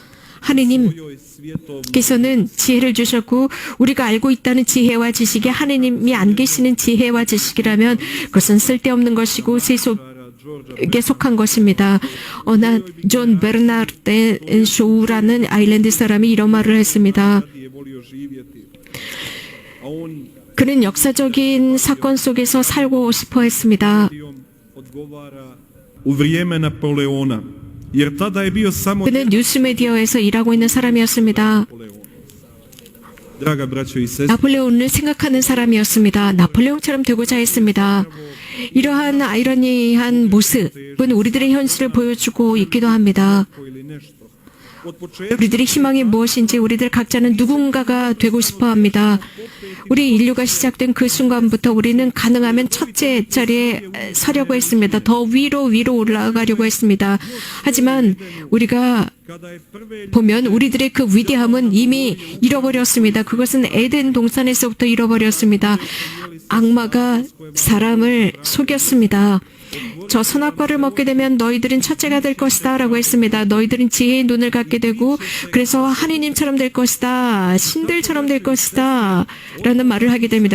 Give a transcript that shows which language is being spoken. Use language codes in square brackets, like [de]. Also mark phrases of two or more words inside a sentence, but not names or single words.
[ko] 하느님께서는 지혜를 주셨고 우리가 알고 있다는 지혜와 지식이 하느님이 안 계시는 지혜와 지식이라면 그것은 쓸데없는 것이고 세속에 속한 것입니다. 존 베르나르드 쇼우라는 아일랜드 사람이 이런 말을 했습니다. [hr] je volio živjeti. A on [ko] 그는 역사적인 사건 속에서 살고 싶어 했습니다. [hr] odgovara u vrijeme Napoleona. Jer tada je bio samo [ko] 그는 뉴스미디어에서 일하고 있는 사람이었습니다. [hr] Draga braćo i sestre, [ko] 나폴레온을 생각하는 사람이었습니다. 나폴레옹처럼 되고자 했습니다. 이러한 아이러니한 모습은 우리들의 현실을 보여주고 있기도 합니다. [hr] ili nešto. Od početka [ko] 우리들의 희망이 무엇인지 우리들 각자는 누군가가 되고 싶어 합니다. 우리 인류가 시작된 그 순간부터 우리는 가능하면 첫째 자리에 서려고 했습니다. 더 위로 올라가려고 했습니다. 하지만 우리가 [hr] kada je prve [ko] 보면 우리들의 그 위대함은 이미 잃어버렸습니다. 그것은 에덴 동산에서부터 잃어버렸습니다. 악마가 사람을 속였습니다. 저 선악과를 먹게 되면 너희들은 첫째가 될 것이다 라고 했습니다. 너희들은 지혜의 눈을 갖게 되고 그래서 하느님처럼 될 것이다, 신들처럼 될 것이다 라는 말을 하게 됩니다.